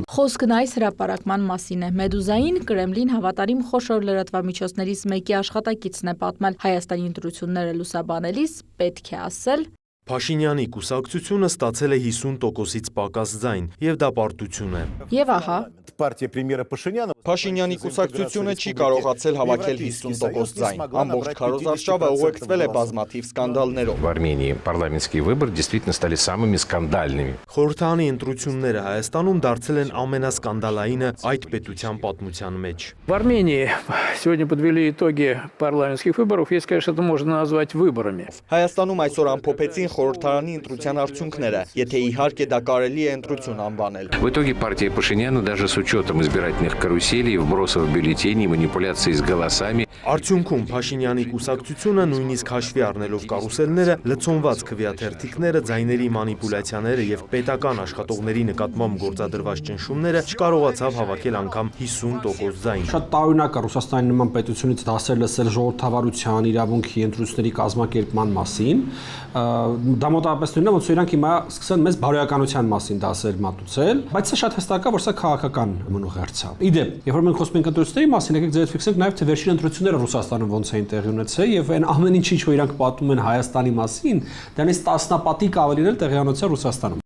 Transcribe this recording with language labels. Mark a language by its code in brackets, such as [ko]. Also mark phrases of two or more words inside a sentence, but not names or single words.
[hy] Խոսքն այս հրապարակման մասին է։ Մեդուզային Կրեմլին հավատարիմ խոշոր լրատվամիջոցներից մեկի աշխատակիցն է պատմել Հայաստանի ընտրությունները լուսաբանելիս պետք է ասել. Փաշինյանի կուսակցությունը ստացել է 50%-ից պակաս ձայն, եւ դա պարտություն է։ Եվ ահա [ru] партия премьера Пашиняна. [hy] Փաշինյանի կուսակցությունը չի կարողացել հավաքել 50% ձայն։ Ամբողջ քարոզարշավը ուղեկցվել է բազմաթիվ սկանդալներով։ [ru] В Армении парламентские выборы действительно стали самыми скандальными. [hy] Խորհրդանի ընտրությունները Հայաստանում դարձել են ամենասկանդալայինը այդ պետության պատմության մեջ։ [ru] В Армении сегодня подвели итоги парламентских выборов, если, конечно, это можно назвать выборами. [hy] Հայաստանում այսօր ամփոփեցին խորհրդարանի ընտրության արդյունքները, եթե իհարկե դա կարելի է ընտրություն անվանել։ [ru] В итоге партия Пашиняна даже с учетом избирательных каруселей, вбросов бюллетеней, манипуляций с голосами. [hy] Արդյունքում Փաշինյանի կուսակցությունը նույնիսկ հաշվի առնելով կարուսելները, լցոնված քվեաթերթիկները, ձայների մանիպուլյացիաները եւ պետական աշխատողների նկատմամբ գործադրված ճնշումները չկարողացավ հավաքել անգամ 50% ձայն։ Շատ տարօրինակ է Ռուսաստանի նման պետությունից դասեր լսել ժողովրդավարության, իրավունքի, ընտրությունների կազմակերպման մասին։ Դա մոտավորապես նույնն է, ոնց որ իրանք հիմա սկսեն մեզ բարոյականության մասին դասեր մատուցել, բայց սա շատ հստակ է, որ սա քաղաքական մնուղերձ է։ Իդեպ, երբ որ մենք խոսում ենք ընտրությունների մասին, եկեք ձեզ ֆիքսենք նաև թե վերջին ընտրությունները Ռուսաստանում ոնց էին տեղի ունեցել եւ այն ամեն ինչ որ իրանք պատմում են Հայաստանի մասին, դրանից տասնապատիկ ավելին էլ տեղի ունեցել Ռուսաստանում։